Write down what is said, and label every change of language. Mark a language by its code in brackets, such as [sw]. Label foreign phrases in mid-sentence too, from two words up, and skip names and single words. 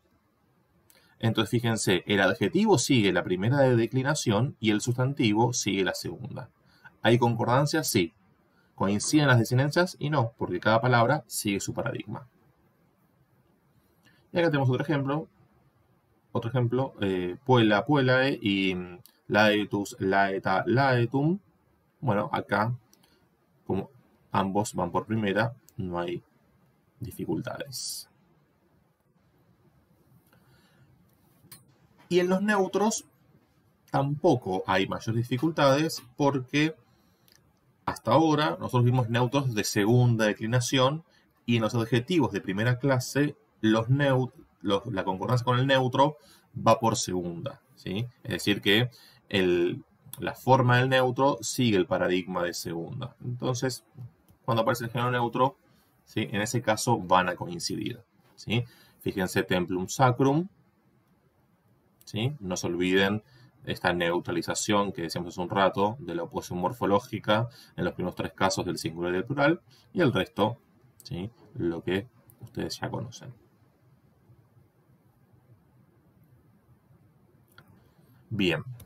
[es] Entonces, fíjense, el adjetivo sigue la primera de declinación y el sustantivo sigue la segunda. ¿Hay concordancia? Sí. ¿Coinciden las desinencias? Y no, porque cada palabra sigue su paradigma. Y acá tenemos otro ejemplo. [la] Puela, puelae y laetus, laeta, laetum. [es] Bueno, acá, como ambos van por primera, no hay dificultades. Y en los neutros tampoco hay mayores dificultades porque hasta ahora nosotros vimos neutros de segunda declinación y en los adjetivos de primera clase la concordancia con el neutro va por segunda, ¿sí? Es decir que la forma del neutro sigue el paradigma de segunda. Entonces, cuando aparece el género neutro, ¿sí? En ese caso van a coincidir, ¿sí? Fíjense, [la] templum sacrum, [es] ¿sí? No se olviden esta neutralización que decíamos hace un rato de la oposición morfológica en los primeros 3 casos del singular y del plural, y el resto, ¿sí? Lo que ustedes ya conocen. Bien.